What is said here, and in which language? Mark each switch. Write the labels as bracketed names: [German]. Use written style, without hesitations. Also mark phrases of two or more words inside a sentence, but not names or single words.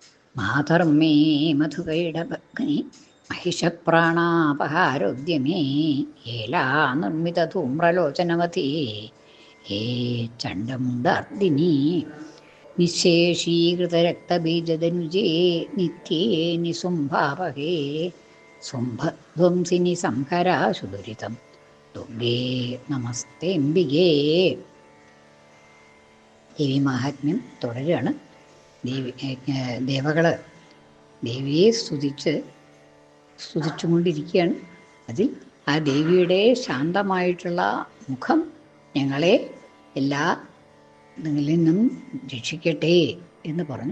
[Sanskrit] മാതർമേ മധുകൈടഭഗ്നി महिषप्राणापहारोद्यमे येला निर्मितधूम्रलोचनवती हे चण्डमुण्डार्दिनी निःशेषीकृतरक्तबीजदनुजे नित्ये निसुम्भापहे सुम्भध्वंसिनि संहराशुदुरितं दुर्गे നമസ്തേംബികേ. [Malayalam] ദേവി മാഹാത്മ്യം തുടരുകയാണ്. ദേവകൾ ദേവിയെ സ്തുതിച്ചുകൊണ്ടിരിക്കുകയാണ്. അതിൽ ആ ദേവിയുടെ ശാന്തമായിട്ടുള്ള മുഖം ഞങ്ങളെ എല്ലാ ഇതിൽ നിന്നും രക്ഷിക്കട്ടെ എന്ന് പറഞ്ഞു.